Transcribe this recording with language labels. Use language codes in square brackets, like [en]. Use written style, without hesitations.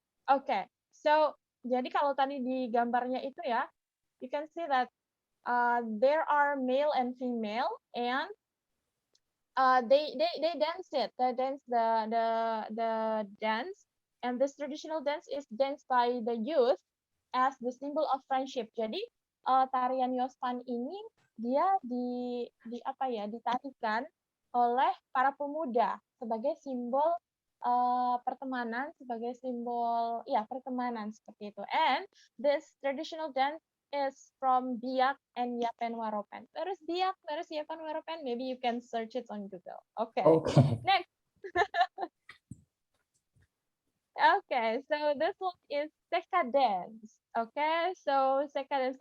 [en] Okay, so [id] jadi kalau tadi di gambarnya itu ya, [en] you can see that there are male and female, and they dance it. They dance the dance, and this traditional dance is danced by the youth as the symbol of friendship. [id] Jadi tarian Yospan ini dia di apa ya, ditarikan oleh para pemuda sebagai simbol pertemanan, sebagai simbol ya pertemanan seperti itu. [en] And this traditional dance is from Biak and Yapen Waropen. Where is Biak? Where is Yapen Waropen? Maybe you can search it on Google. Okay. Okay. Next. Okay, so this one is Seka dance. Okay, so Seka dance.